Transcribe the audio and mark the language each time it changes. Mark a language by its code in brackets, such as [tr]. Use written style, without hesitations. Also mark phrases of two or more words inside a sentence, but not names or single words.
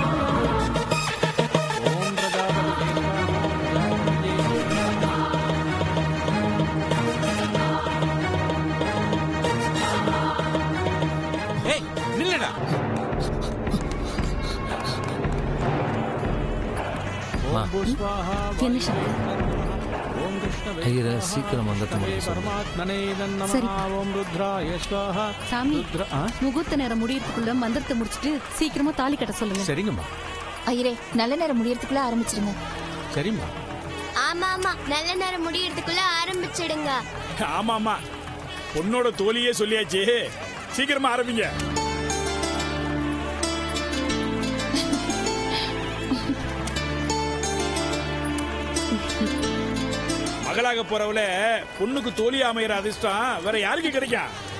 [ta] ஏய் நில்லுடா. என்ன சங்கர்? ஐயரை சீக்கிரம் வந்துட்டு [sa] परमात्मने इदं नमः [ta] சரி. [sa] ओम रुद्राय स्वाहा [ta] சாமி, [sa] रुद्र [ta] முகூர்த்த நேரம் முடியறதுக்குள்ள மந்திரத்தை முடிச்சிட்டு சீக்கிரமா தாலி கட்ட சொல்லுங்க. சரிங்கம்மா ஐயரே நல்ல நேரம் முடியறதுக்குள்ள ஆரம்பிச்சிருங்க. சரிம்மா. ஆமா ஆமா நல்ல நேரம் முடியறதுக்குள்ள ஆரம்பிச்சிடுங்க. ஆமா ஆமா பொண்ணோட தோழியே சொல்லியாச்சு, சீக்கிரமா ஆரம்பிங்க. மகளாக போறவள பொண்ணுக்கு தோழி அமைகிற அதிர்ஷ்டம் வேற யாருக்கு கிடைக்கும்?